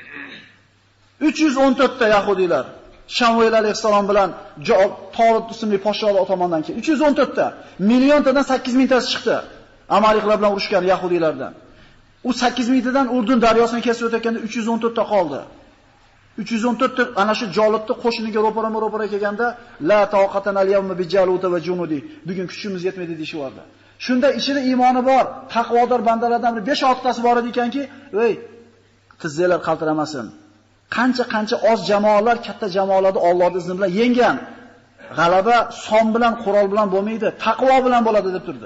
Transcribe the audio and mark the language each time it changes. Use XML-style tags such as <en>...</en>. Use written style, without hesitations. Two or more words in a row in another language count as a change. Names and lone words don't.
<uz>314 ta yahudiylar Shamuel alayhisalom bilan Tolut ismli podsholar tomonidan keldi. 314 ta, milliontadan 8000 tasi chiqdi. Amaliklar bilan urushgan yahudiylardan. U 8000 tadan Urdun daryosini kesib o'tayotganda 314 ta qoldi. 314 ta ana shu Jolutni qo'shiniga ro'para kelganda</uz> <ar>لا طاقة اليوم بجالوت وجنوده.</ar> <uz>Bugun kuchimiz yetmaydi deyishardi. Shunda ichida iymoni bor, taqvodor bandalardan 5-6 tasi bor ekanki, "Ey, tizzalar qaltiramasin. Qancha oz jamoalar katta jamoalarni Allohning izni bilan yenggan. G'alaba son bilan, qurol bilan bo'lmaydi, taqvo bilan bo'ladi" deb turdi.</uz>